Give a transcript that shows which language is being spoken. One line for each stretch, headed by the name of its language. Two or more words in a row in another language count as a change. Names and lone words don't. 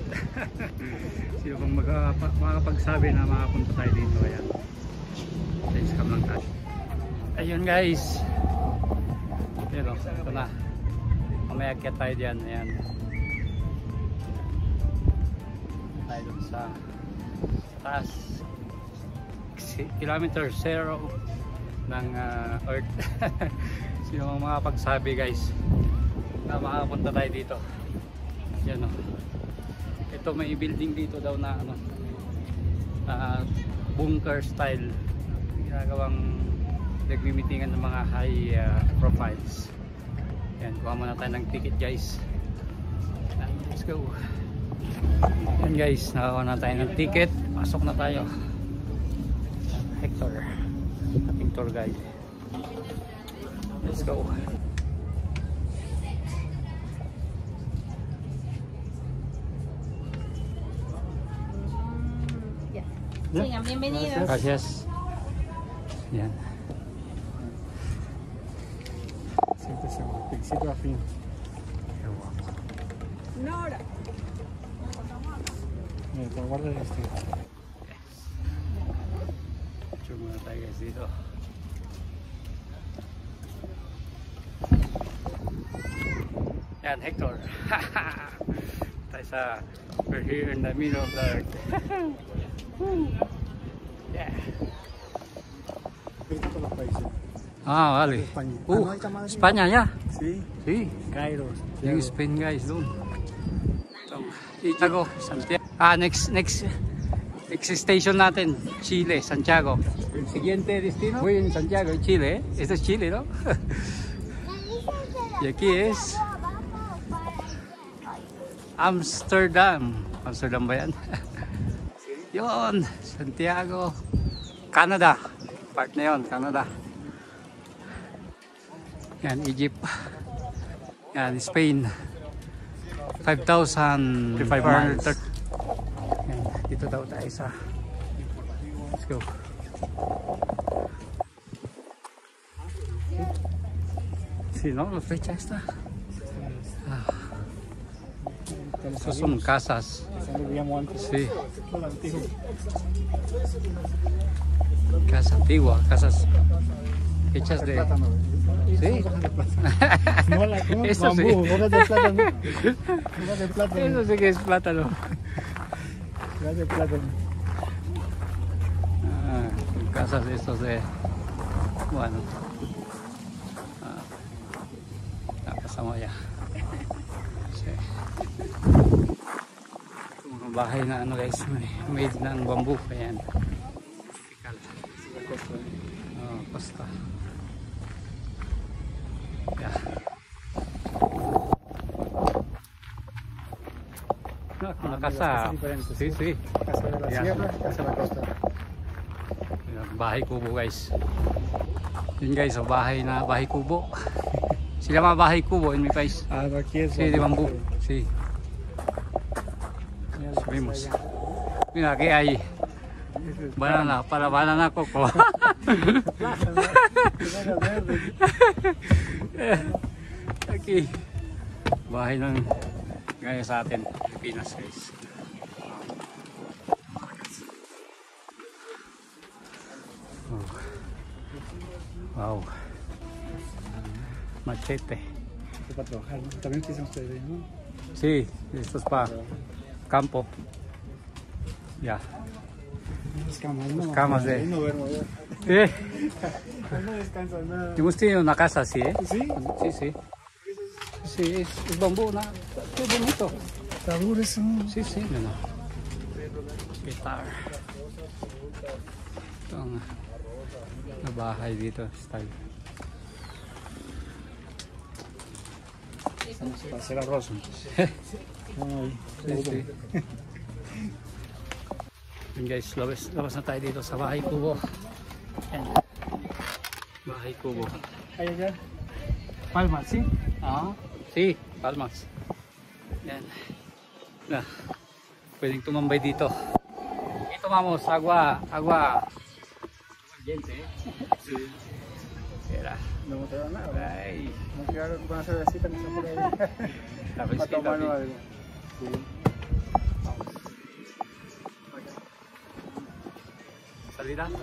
Filipino: Sino bang makakapagsabi na makapunta tayo dito? Ayan.
English: Let's come
Filipino: lang tayo. Ayun guys. Yan o. Ito na. Mamaya akyat tayo dyan. Ayan. Tayo dun sa taas. Kilometer 0 ng Earth. Sino ang makapagsabi guys na makapunta tayo dito? Yan o. Ito may building dito daw na ano,
English: bunker style,
Filipino: ginagawang nagmimitingan ng mga
English: high profiles.
Filipino: Yan, kuha muna tayo ng ticket guys.
English: And let's go.
Filipino: Yan guys, nakakuha na tayo ng ticket. Pasok na tayo. Hector, ating tour guide.
English: Let's go.
Spanish: Sigan, bienvenidos. Gracias. Yan. Siéntese, principio a fin. Qué guapo. Una hora. Mira, te guarda este.
Filipino: Picture muna tayo guys dito. Yan, Hector. Tayo sa,
English: we're here in the middle of the earth. Yeah.
Spanish: Viste todos los países. Ah, vale. España. Ah, no hay llamada aquí. España ya. Sí. Sí. Cairo.
Filipino: Yung Spain guys doon. Santiago, Santiago. Next station natin, Chile, Santiago.
Spanish: El siguiente destino, voy en Santiago, Chile. Este es Chile, ¿no? Y aquí es Amsterdam.
Filipino: Amsterdam ba yan? Yun, Santiago, Canada. Part na yun, Canada. Yan, Egypt. Yan, Spain. 5,500 miles. Yan, dito daw tayo sa.
English: Let's go.
Spanish: Sí, ¿no? La fecha está. Estos son casas. Vivíamos antes. Sí, Todo antiguo. casa antigua, casas hechas de... Plátano. Sí. No la como Eso sí. bambú, hojas de plátano. Hojas de plátano. Eso sí que es plátano. Hojas de plátano. Casas de estos de... Bueno. Pasamos allá. Sí.
Filipino: Mga bahay na ano guys, made ng bamboo. Ayan.
Spanish: Oh, Costa. Yeah. No, una casa. Sí, sí. Casa de la Yeah. sierra, casa de la costa.
Filipino: Bahay kubo guys. Yun guys, so bahay na bahay kubo. Sila mga bahay kubo in
Spanish: mi país. Ah, aquí es. Sí, de bambú. Sí. Subimos. Mira, aquí hay banana, para banana coco. Aquí.
Filipino: Bahay ng gaya sa atin, Pilipinas guys. Oh.
Spanish: Wow. Machete. Para trabajar, ¿no? También utilizan ustedes, ¿no? Sí, esto es para campo. Ya. Las camas, ¿no? Las camas de... No duermo yo. No descansas nada. Hemos tenido una casa así, ¿eh? ¿Sí? Sí, sí. Sí, es bambú, ¿no? Qué bonito. Está duro eso. Sí, sí, no.
Filipino: Guitar. Ito ang bahay dito, style.
Spanish: Para hacer arroz. Sí, sí.
Filipino: Yun guys, labas na tayo dito sa bahay kubo. Yan. Bahay kubo. Ay,
Spanish: allá. Palma, ¿sí? Ah, sí, palmas.
Filipino: Yan. Na, pwedeng tumambay dito.
Spanish: Ito vamos, agua. Caliente, ¿eh? Sí. Era. No me queda nada. Ay, No quiero una cervecita que está por ahí. la Para fresquita, tomarlo sí. algo. Sí. Salida.